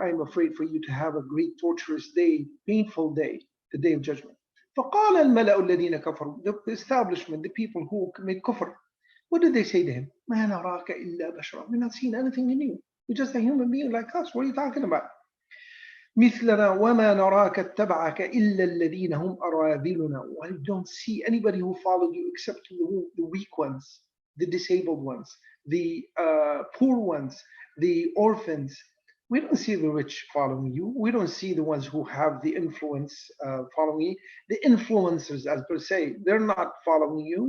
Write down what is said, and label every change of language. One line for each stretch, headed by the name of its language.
English: I am afraid for you to have a great torturous day, painful day, the day of judgment.
Arabic: فَقَالَ الْمَلَأُ الَّذِينَ كَفَرُوا.
English: The establishment, the people who commit kufr, what did they say to him?
Arabic: مَا نَرَاكَ إِلَّا بَشَرًا.
English: We're not seeing anything in you. You're just a human being like us. What are you talking about?
Arabic: مثلنا وما نراك اتبعك إلا الذين هم أراذلنا.
English: I don't see anybody who followed you except the weak ones, the disabled ones, the poor ones, the orphans. We don't see the rich following you. We don't see the ones who have the influence following you. The influencers, as per se, they're not following you.